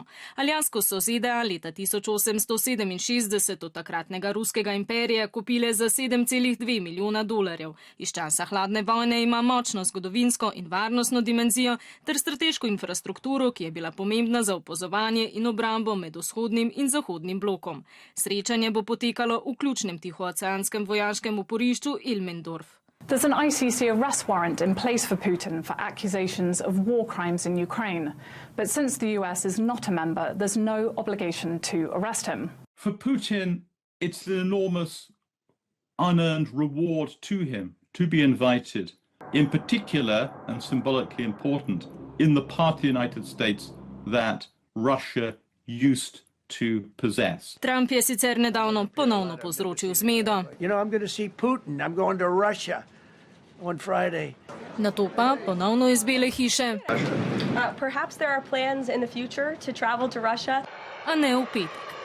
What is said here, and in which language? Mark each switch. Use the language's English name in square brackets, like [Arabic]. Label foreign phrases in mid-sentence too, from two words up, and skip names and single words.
[Slovenian] Aljasko so ZDA leta 1867 od takratnega Ruskega imperija kupile za 7,2 milijona dolarjev. Iz časa hladne vojne ima močno zgodovinsko in varnostno dimenzijo ter strateško infrastrukturo, ki je bila pomembna za opazovanje in obrambo med vzhodnim in zahodnim blokom. Srečanje bo potekalo v ključnem tihooceanskem vojaškem oporišču Ilmendorf. [English] There's an ICC arrest warrant in place for Putin for accusations of war crimes in Ukraine. But since the US is not a member, there's no obligation to arrest him. For Putin, it's an enormous unearned reward to him to be invited, in particular and symbolically important, in the part of the United States that Russia used to possess. [Slovenian] Trump je sicer nedavno ponovno povzročil zmedo. [English] I'm going to see Putin. I'm going to Russia on Friday. [Slovenian] Nato pa ponovno iz Bele hiše. [English] Perhaps there are plans in the future to travel to Russia. [Slovenian] A ne v petek.